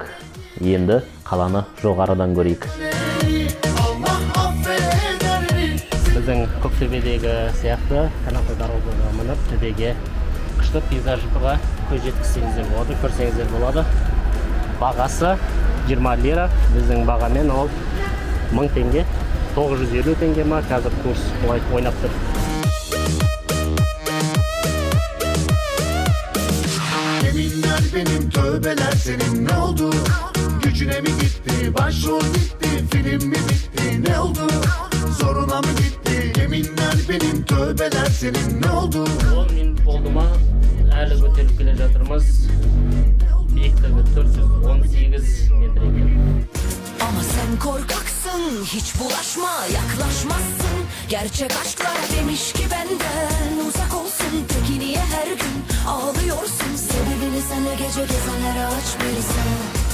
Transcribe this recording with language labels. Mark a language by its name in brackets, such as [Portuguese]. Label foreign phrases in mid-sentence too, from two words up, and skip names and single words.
[Kazakh] Енді қаланы жоғарыдан көрейік. Біздің Көктөбедегі сияқты канатты дорогаға мініп, төбеге күшті пейзажға көз жеткізсеңіздер болады, көрсеңіздер болады. Бағасы 20 лира, біздің бағамен ол 1000 теңге, 950 теңге ма, қазір курс бұлай ойнап тұр. [Turkish] Yeminler benim, tövbeler senin, ne oldu? Gücüne mi gitti, başrol gitti, film mi bitti, ne oldu? Zoruna mı gitti, yeminler benim, tövbeler senin, ne oldu? 10 minut oldu mu, [Kazakh] әлі көтеріп келе жатырмыз. Биіктігі 418 метр екен. [Turkish] Ama sen korkaksın, hiç bulaşma, yaklaşmazsın. Gerçek aşklar demiş ki benden uzak olsun. Peki niye her gün ağlıyorsun? Sebebini senle gece gezenlere aç bilsen.